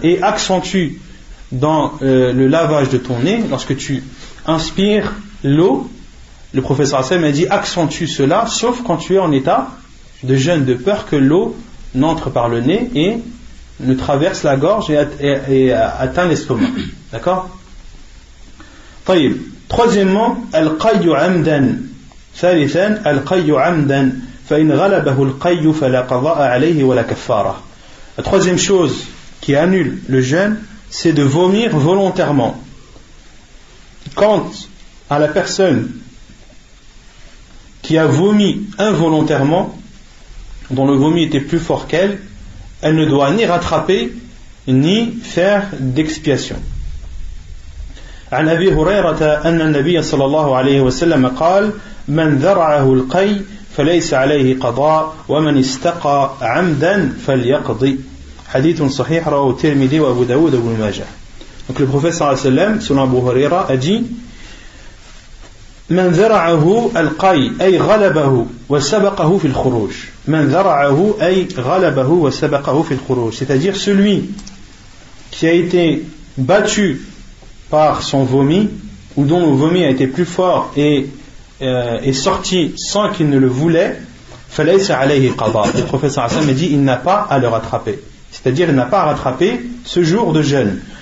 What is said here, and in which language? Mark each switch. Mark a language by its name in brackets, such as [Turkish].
[French] Et accentue dans le lavage de ton nez, lorsque tu inspires l'eau, le prophète sallallahu alayhi wa sallam a dit accentue cela, sauf quand tu es en état de jeûne, de peur que l'eau n'entre par le nez et ne traverse la gorge et atteint l'estomac. D'accord? طيب. Troisièmement, [Arabic] al-qayyu amdan. ثالثا al-qayyu amdan. فإن غلبه القي فلا قضاء عليه ولا كفارة. [French] La troisième chose qui annule le jeûne, c'est de vomir volontairement. Quant à la personne qui a vomi involontairement, dont le vomi était plus fort qu'elle, elle ne doit ni rattraper ni faire d'expiation. [Arabic] عن أبي هريرة أن النبي صلى الله عليه وسلم قال من ذرعه القي فليس عليه قضاء ومن استقى عمدا فليقضي. حديث صحيح رواه الترمذي وأبو داود وابن ماجه. [French] Donc le prophète [Arabic] صلى الله عليه وسلم [French] selon Abu Huraira a dit [Arabic] من ذرعه القي أي غلبه وسبقه في الخروج. من ذرعه أي غلبه وسبقه في الخروج. [French] C'est-à-dire celui qui a été battu par son vomi ou dont le vomi a été plus fort et est sorti sans qu'il ne le voulait, [Arabic] فليس عليه قضاء. [French] Le prophète sallallahu alayhi wa sallam a dit il n'a pas à le rattraper, c'est-à-dire il n'a pas à rattraper ce jour de jeûne.